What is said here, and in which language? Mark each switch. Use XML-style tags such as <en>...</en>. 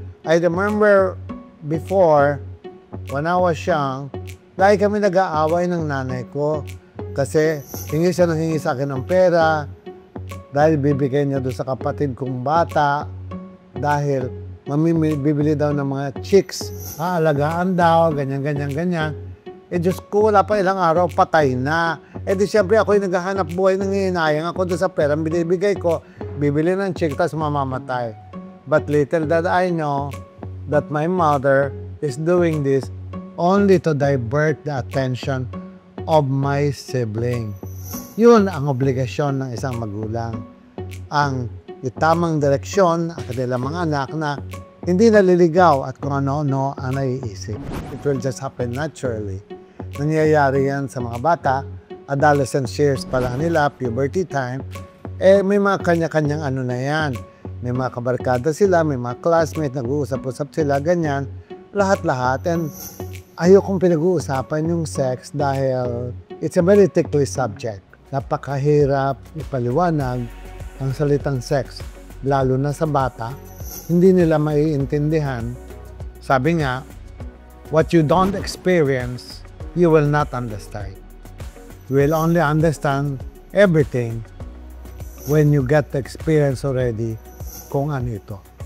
<en>I remember before, when I was young,</en> <tl>dahil kami nag-aaway ng nanay ko kasi hingi siya sa akin ng pera dahil bibigay niya doon sa kapatid kong bata dahil bibili daw ng mga chicks, alagaan daw, ganyan. Diyos ko, wala pa ilang araw, patay na. Di siyempre ako yung naghahanap buhay, nangihinayang ako doon sa pera, binibigay ko, bibili ng chick, tapos mamamatay.</tl> <en>But little did I know that my mother is doing this only to divert the attention of my sibling.</en> <tl>Yun ang obligasyon ng isang magulang. Ang itamang direksyon ang kanilang mga anak na hindi naliligaw at kung ano-ano ang naiisip.</tl> <en>It will just happen naturally.</en> <tl>Nangyayari yan sa mga bata, adolescent years pa lang nila, puberty time, may mga kanya-kanyang ano na yan. May mga kabarkada sila, may mga classmates, nag-uusap-usap sila, ganyan, lahat-lahat.</tl> <en>And</en> <tl>ayokong pinag-uusapan yung sex dahil</tl> <en>it's a very ticklish subject.</en> <tl>Napakahirap ipaliwanag ang salitang sex, lalo na sa bata. Hindi nila maiintindihan. Sabi nga,</tl> <en>what you don't experience, you will not understand. You will only understand everything when you get the experience already</en> <tl>kung ano ito.</tl>